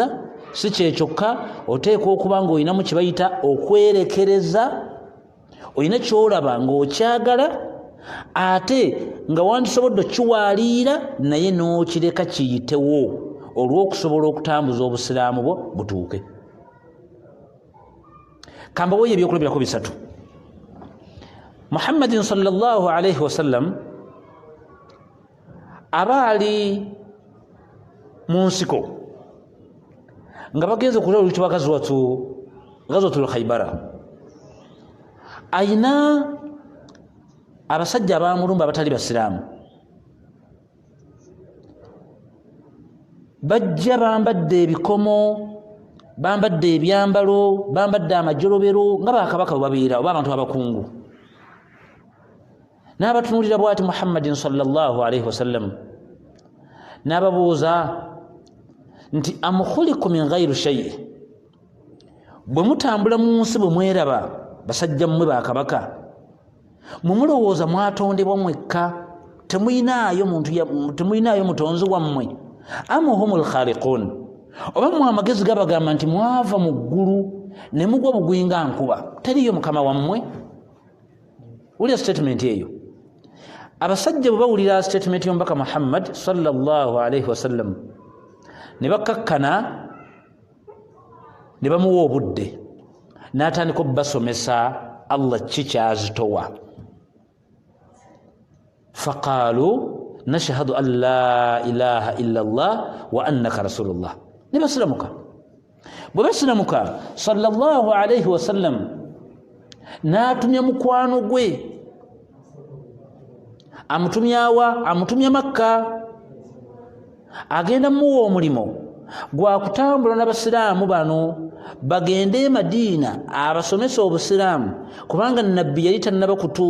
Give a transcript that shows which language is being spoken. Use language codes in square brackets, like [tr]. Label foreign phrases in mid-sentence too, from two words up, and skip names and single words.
[lg] Si kyekyokka, oteekwa okuba ng'olinamu kye bayita okwerekereza, olina ky'olaba ng'okyagala ate nga wandisobodde okiwaaliira naye n'okireka kiyitewo olw'okusobola okutambuza obusiraamu bwo butuuke. Kambawoyo ebyokulabirako bisatu. Muhammadin [ar] صلى الله عليه وسلم [lg] abaali mu nsiko nga bagenze kulya oluyitibwa Ghazwatul Khaybara, ayina abasajja abamulumba abatali basiraamu, bajja bambadde ebikomo, bambadde ebyambalo, bambadde amajolobero nga bakabaka bwe babeera oba abantu abakungu. N'abatunuulira bw'ati Muhammadin [ar] صلى الله عليه وسلم, [lg] n'ababuuza nti [ar] أم خلقوا من غير شيء, [lg] bwe mutambula mu nsi bwe mweraba basajja mmwe bakabaka, mumulowooza mwatondebwa mwekka, temuyinaayo mutonzi wammwe? [ar] أم هم الخالقون, [lg] oba mwe amagezi gabagamba nti mwava mu ggulu ne mugwa bugwi nga nkuba, teriyo mukama wammwe? Wulira statement eyo. Abasajja bwe bawulira statement y'omubaka Muhammad [ar] صلى الله عليه وسلم [lg] ne bakkakkana, ne bamuwa obudde, n'atandika obbasomesa Allah ki kyazitowa. [ar] فقالوا نشهد أن لا إله إلا الله وأنك رسول الله. [lg] Ne basiramuka. Bwe basiramuka [ar] صلى الله عليه وسلم [lg] n'atumya mukwano gwe. Amutumyawa? Amutumya Makka, agenda muwa omulimo gwa kutambula n'abasiraamu bano bagende e Madiina abasomesa obusiraamu, kubanga nabbi yali tannaba kutuuka kusenguka.